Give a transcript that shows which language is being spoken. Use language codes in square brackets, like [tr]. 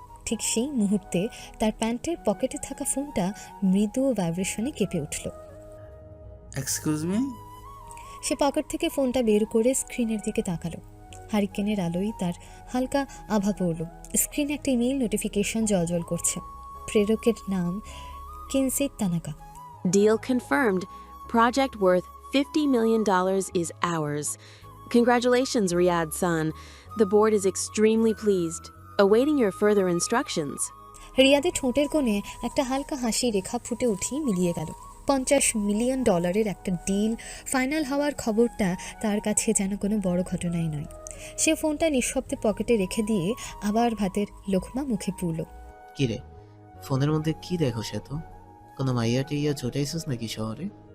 [bn] ঠিক সেই মুহূর্তে তার প্যান্টের পকেটে থাকা ফোনটা মৃদু ভাইব্রেশনে কেঁপে উঠল। [en] Excuse me. [bn] সে পকেট থেকে ফোনটা বের করে স্ক্রিনের দিকে তাকালো। হারিকেনের আলোয় তার হালকা আভা পড়ল। স্ক্রিনে একটা ইমেইল নোটিফিকেশন জলজল করছে। প্রেরকের নাম কিনসেই Tanaka. [en] Deal confirmed. Project worth $50 million is ours. Congratulations, Riyadh son. The board is extremely pleased. Awaiting your further instructions. [bn] রিয়াদের ঠোঁটের কোণে একটা হালকা হাসি রেখা ফুটে উঠেই মিলিয়ে গেল। $50 মিলিয়ন একটা ডিল ফাইনাল হওয়ার খবরটা তার কাছে যেন কোনো বড় ঘটনাই নয়। সে ফোনটা নিঃশব্দে পকেটে রেখে দিয়ে আবার ভাতের লোকমা মুখে পুরল। কিরে, ফোনের মধ্যে কি দেখো? সে তো কোনো মাইয়া টিয়া জোটাইছিস নাকি শহরে?